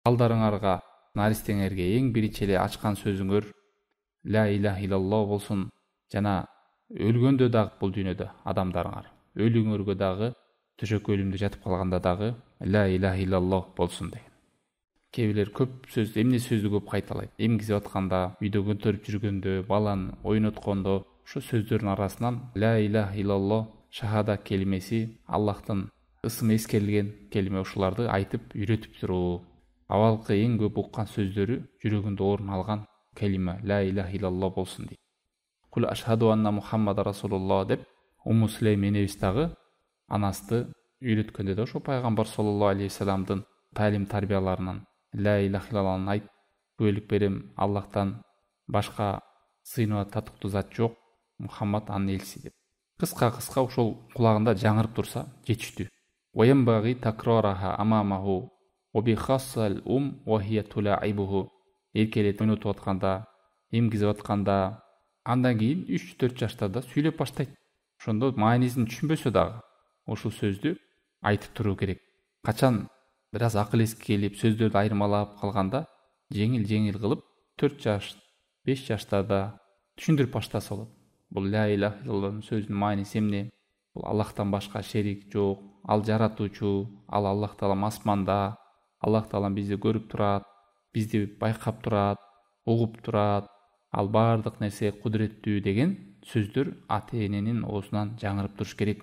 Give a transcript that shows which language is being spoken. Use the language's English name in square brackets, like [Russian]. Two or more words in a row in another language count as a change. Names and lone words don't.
[Kyrgyz] балдарыңарга, наристеңерге эң биринчи эле ачкан сөзүңөр [Arabic] لا إله إلا الله [Kyrgyz] болсун. Жана өлгөндө дагы бул дүйнөдө адамдарыңар, өлүңөргө дагы, төшөккө өлүмдө жатып калганда дагы [Arabic] لا إله إلا الله [Kyrgyz] болсун деген. Кээ бирлер көп сөз, эмне сөздү көп кайталайт. Эмгизип атканда, үйдө көтөрүп жүргөндө, баланы ойноткондо, ошо сөздөрдүн арасынан [Arabic] لا إله إلا الله [Kyrgyz] шахада келимеси, Аллахтын ысымы эскерилген келиме, ушуларды айтып үйрөтүп туруу. Абалкы эң көп уккан сөздөрү жүрөгүндө орун алган келиме [Arabic] لا إله إلا الله [Kyrgyz] болсун дейт. [Arabic] قل أشهد أن محمد رسول الله [Kyrgyz] деп Умму Сулейм энебиз дагы анасты үйрөткөндө да ошо пайгамбар [Arabic] صلى الله عليه وسلم [Kyrgyz] талим тарбияларынан [Arabic] لا إله إلا الله [Kyrgyz] айт, күбөлүк берем, Аллахтан башка сыйынып татыктуу зат жок, Мухаммад анын элчиси деп. Кыска ошол кулагында жаңырып турса жетиштүү. [Arabic] وينبغي تكرارها أمامه وبخاصة وهي تلاعبه. [Kyrgyz] Эркелетип ойнотуп атканда, эмгизип атканда, андан кийин 3-4 жаштарда сүйлөп баштайт. Ошондо маанисин түшүнбөсө дагы ушул сөздү айтып туруу керек. Качан бир аз акыл эске келип, сөздөрдү айырмалап калганда, жеңил кылып 4 жаш, 5 жаштарда түшүндүрүп баштаса болот. Бул [Arabic] لا إله إلا الله [Kyrgyz] сөзүнүн мааниси эмне? Бул Аллахтан башка шерик жок, ал жаратуучу, ал Аллах таалам асманда, Аллах таалам бизди көрүп турат, бизди байкап турат, угуп турат, ал баардык нерсе кудуреттүү деген сөздөр ата-эненин оозунан жаңырып туруш керек.